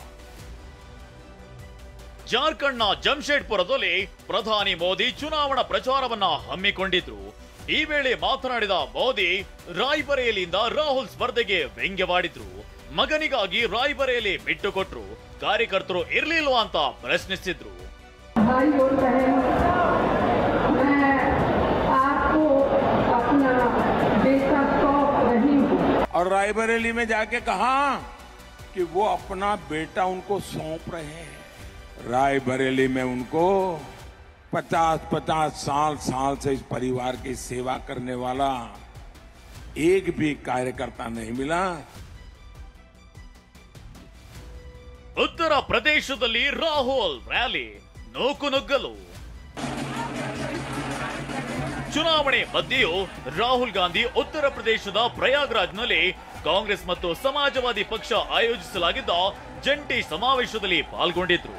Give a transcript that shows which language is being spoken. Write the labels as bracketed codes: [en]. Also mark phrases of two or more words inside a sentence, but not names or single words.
[kn] ಜಾರ್ಖಂಡ್ನ ಜಮ್ಶೇಡ್ಪುರದಲ್ಲಿ ಪ್ರಧಾನಿ ಮೋದಿ ಚುನಾವಣಾ ಪ್ರಚಾರವನ್ನ ಹಮ್ಮಿಕೊಂಡಿದ್ರು. ಈ ವೇಳೆ ಮಾತನಾಡಿದ ಮೋದಿ ರಾಯ್ಬರೇಲಿಯಿಂದ ರಾಹುಲ್ ಸ್ಪರ್ಧೆಗೆ ವ್ಯಂಗ್ಯವಾಡಿದ್ರು. ಮಗನಿಗಾಗಿ ರಾಯ್ಬರೇಲಿ ಬಿಟ್ಟುಕೊಟ್ರು, ಕಾರ್ಯಕರ್ತರು ಇರ್ಲಿಲ್ವಾ ಅಂತ ಪ್ರಶ್ನಿಸಿದ್ರು. [hi] और रायबरेली में जाके कहा कि वो अपना बेटा उनको सौंप रहे हैं. रायबरेली में उनको 50-50 साल से इस परिवार की सेवा करने वाला एक भी कार्यकर्ता नहीं मिला. [kn] ಉತ್ತರ ಪ್ರದೇಶದಲ್ಲಿ ರಾಹುಲ್ ರ್ಯಾಲಿ, ನೂಕುನುಗ್ಗಲು. ಚುನಾವಣೆ ಮಧ್ಯೆಯೂ ರಾಹುಲ್ ಗಾಂಧಿ ಉತ್ತರ ಪ್ರದೇಶದ ಪ್ರಯಾಗ್ರಾಜ್ನಲ್ಲಿ ಕಾಂಗ್ರೆಸ್ ಮತ್ತು ಸಮಾಜವಾದಿ ಪಕ್ಷ ಆಯೋಜಿಸಲಾಗಿದ್ದ ಜಂಟಿ ಸಮಾವೇಶದಲ್ಲಿ ಪಾಲ್ಗೊಂಡಿದ್ರು.